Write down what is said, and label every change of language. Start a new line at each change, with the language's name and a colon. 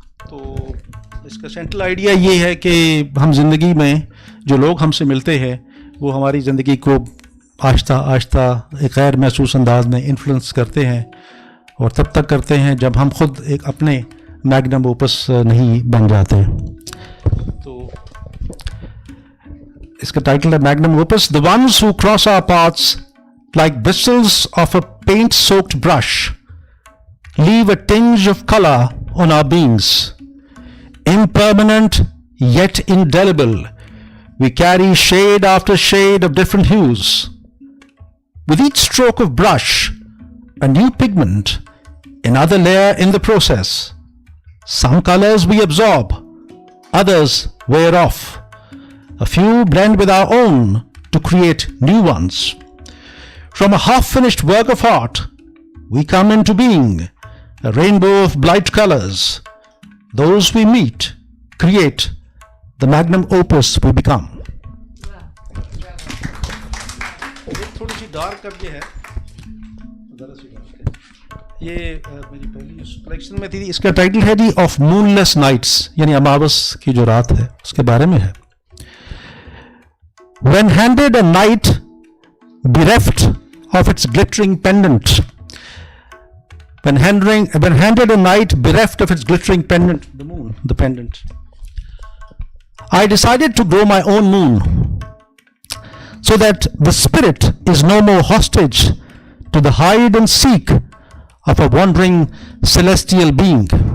Urdu: تو اس کا central idea یہ ہے کہ ہم زندگی میں جو لوگ ہم سے ملتے ہیں وہ ہماری زندگی کو آہستہ آہستہ ایک غیر محسوس انداز میں انفلوئنس کرتے ہیں, اور تب تک کرتے ہیں جب ہم خود ایک اپنے میگنم اوپس نہیں بن جاتے. تو اس کا ٹائٹل ہے Magnum Opus.
English: The ones who cross our paths like bristles of a paint-soaked brush, leave a tinge of color on our beings. Impermanent yet indelible, we carry shade after shade of different hues. With each stroke of brush, a new pigment, another layer in the process. Some colors we absorb, others wear off. A few blend with our own to create new ones. From a half-finished work of art, we come into being, a rainbow of bright colors. Those we meet create the magnum opus we become.
Urdu: تھوڑی سی dark اب یہ ہے, ذرا سی dark ہے. یہ میری پہلی اس collection میں تھی. اس کا ٹائٹل ہے جی آف مون لیس نائٹس, یعنی اماوس کی جو رات ہے اس کے بارے میں ہے.
English: When handed a night bereft of its glittering pendant, when handed a night bereft of its glittering pendant, the moon, the pendant, I decided to grow my own moon, so that the spirit is no more hostage to the hide and seek of a wandering celestial being.